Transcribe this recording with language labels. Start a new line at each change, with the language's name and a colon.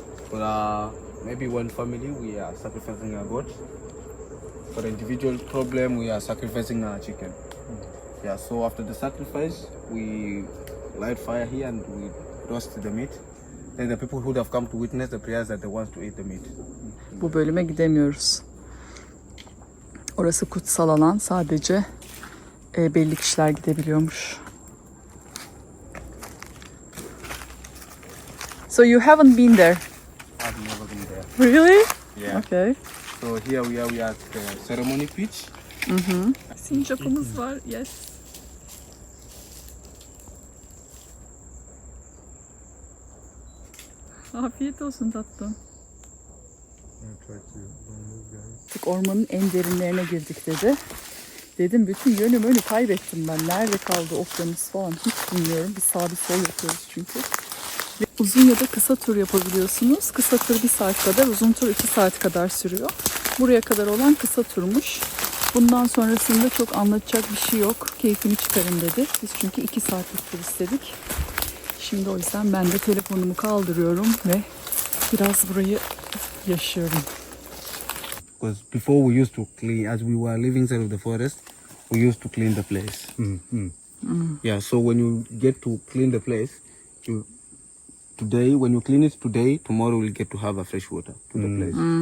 English: For maybe one family, we are sacrificing a goat. For the individual problem, we are sacrificing a chicken. Yeah. So after the sacrifice, we light fire here and we roast the meat. Then the people who have come to witness the prayers are the ones to eat the meat.
Turkish: Bu bölüme gidemiyoruz. Orası kutsal alan, sadece belli kişiler gidebiliyormuş.
English: So you haven't been there, I've never been there. really? Yeah. Okay. So here we are at the ceremony pitch.
Turkish: Sincapımız var, yes. Afiyet olsun tatlım.
English: Try to don't move, guys.
Turkish: Artık ormanın en derinlerine girdik dedi. Dedim bütün yönümü kaybettim ben. Nerede kaldı okyanus falan hiç bilmiyorum. Bir sağ bir sol yapıyoruz çünkü. Ve uzun ya da kısa tur yapabiliyorsunuz. Kısa tur 1 saat kadar, uzun tur 2 saat kadar sürüyor. Buraya kadar olan kısa turmuş. Bundan sonrasında çok anlatacak bir şey yok. Keyfini çıkarın dedi. Biz çünkü 2 saatlik tur istedik. Şimdi o yüzden ben de telefonumu kaldırıyorum ve biraz burayı yaşıyorum.
English: Because before we used to clean, as we were living inside of the forest, we used to clean the place. Yeah, so when you get to clean the place, when you clean it today, tomorrow we'll get to have a fresh water to the place.